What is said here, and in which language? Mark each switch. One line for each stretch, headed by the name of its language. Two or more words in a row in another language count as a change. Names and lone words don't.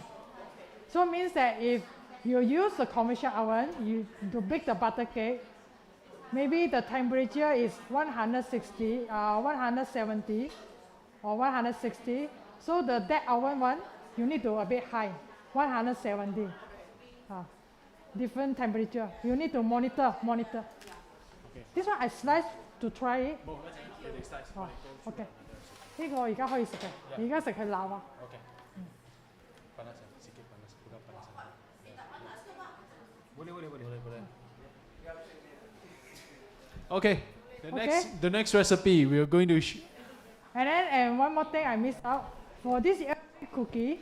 English: So it means that if you use the commercial oven to bake the butter cake, maybe the temperature is 160, 170 or 160. So the that oven one, you need to a bit high, 170. Different temperature. You need to monitor. Okay. This one I slice to try it.
Cantonese: OK， 呢個而家可以食嘅，而家食係鬧啊。
English: Okay, the next recipe we are going to. And one more thing I missed out for this cookie.